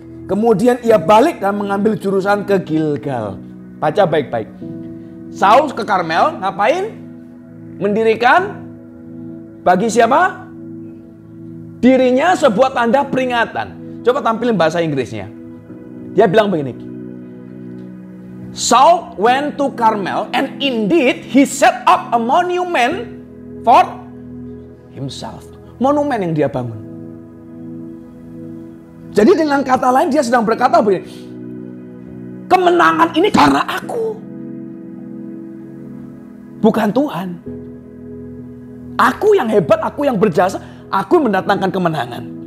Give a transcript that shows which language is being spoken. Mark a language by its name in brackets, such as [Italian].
[Indonesian] Kemudian ia balik dan mengambil jurusan ke Gilgal. Baca baik-baik. Saul ke Karmel ngapain? Mendirikan bagi siapa? Dirinya sebuah tanda peringatan. Coba tampilin bahasa Inggrisnya. Dia bilang begini. [English] Saul went to Carmel and indeed he set up a monument for himself. [Indonesian] Monumen yang dia bangun. Jadi dengan kata lain dia sedang berkata begini. Kemenangan ini karena aku. Bukan Tuhan. Aku yang hebat, aku yang berjasa, aku mendatangkan kemenangan.